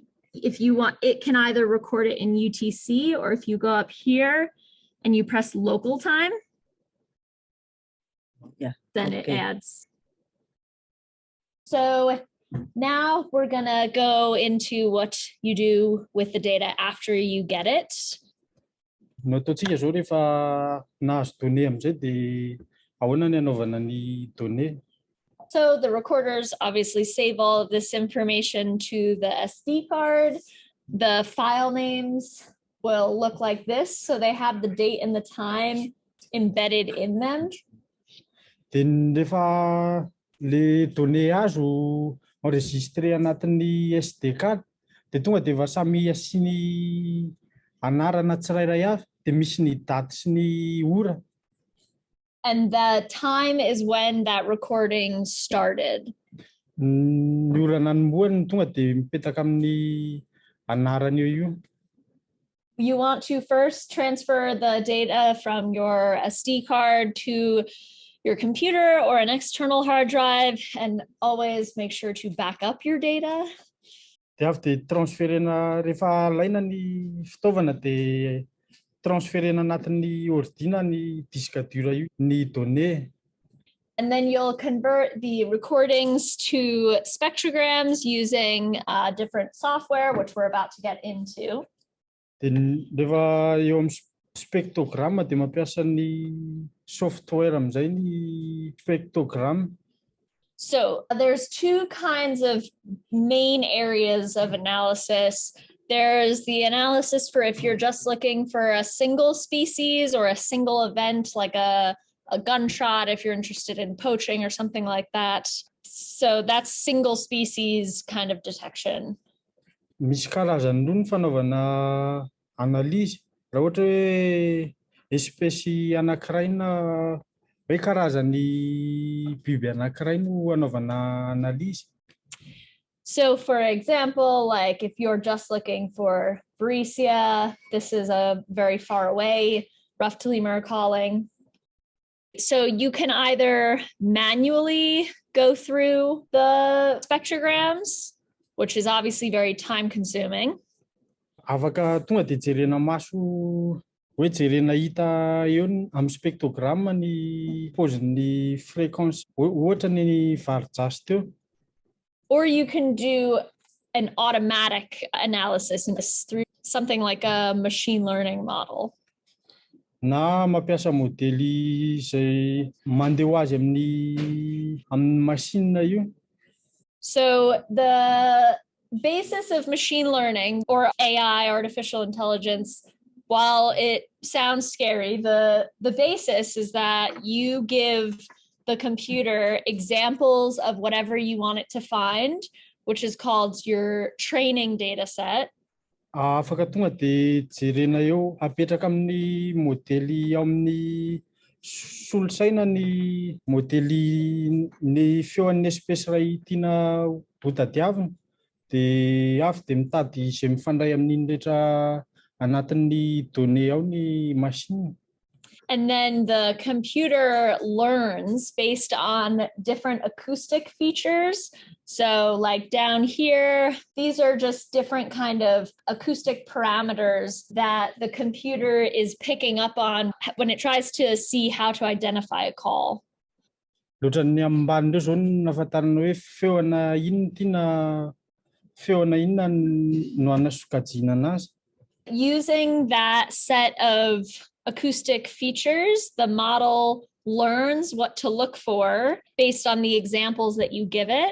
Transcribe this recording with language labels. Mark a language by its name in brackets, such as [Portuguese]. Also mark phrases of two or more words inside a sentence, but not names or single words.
[English] If you want, it can either record it in UTC, or if you go up here and you press local time, then it adds. So now we're gonna go into what you do with the data after you get it. [Malagasy] No ataontsika zao rehefa nahazo données amin'izay dia ahoana ny anaovana ny données. [English] So the recorders obviously save all of this information to the SD card. The file names will look like this. So they have the date and the time embedded in them. [Malagasy] Dia rehefa le données azo enregistré anatin'ny [English] SD card [Malagasy] dia tonga dia efa samy asiany anarana tsirairay avy dia misy ny daty sy ny ora. [English] And the time is when that recording started. [Malagasy] Ny orana nomboany tonga dia mipetaka amin'ny anarany io. [English] You want to first transfer the data from your SD card to your computer or an external hard drive, and always make sure to back up your data. [Malagasy] Dia avy dia transferena rehefa alaina ny fitaovana dia transferena anatin'ny ordina ny [French] disque dur [Malagasy] io ny données. [English] And then you'll convert the recordings to spectrograms using different software, which we're about to get into. [Malagasy] Dia rehefa eo amin'ny spectrogramme dia mampiasa ny software amin'izay ny spectrogram. [English] So there's two kinds of main areas of analysis. There's the analysis for if you're just looking for a single species or a single event, like a gunshot, if you're interested in poaching or something like that. So that's single species kind of detection. [Malagasy] Misy karazany roa ny fanaovana analyse. Raha ohatra hoe espèce anankiray na hoe karazany biby anankiray no anaovana analyse. [English] So for example, like if you're just looking for Varicea, this is a very far away rough lemur calling. So you can either manually go through the spectrograms, which is obviously very time consuming. [Malagasy] Afaka tonga dia jerena maso hoe jerena hita eo amin'ny spectrogram ny paozin'ny fréquence ohatra ny varijasy teo. [English] Or you can do an automatic analysis through something like a machine learning model. [Malagasy] Na mampiasa modely izay mandeha ho azy amin'ny machine io. [English] So the basis of machine learning or AI, artificial intelligence, while it sounds scary, the basis is that you give the computer examples of whatever you want it to find, which is called your training data set. [Malagasy] Afaka tonga dia jerena eo apetraka amin'ny modely ao amin'ny solosaina ny modely ny feon'ny espèce iray tiana ho tadiavina dia avy dia mitady izay mifandray amin'iny rehetra anatin'ny données ao ny machine. [English] And then the computer learns based on different acoustic features. So like down here, these are just different kind of acoustic parameters that the computer is picking up on when it tries to see how to identify a call. [Malagasy] Loatran'ny ambanindreo zao nafantarana hoe feona inona no anasokajina anazy. [English] Using that set of acoustic features, the model learns what to look for based on the examples that you give it.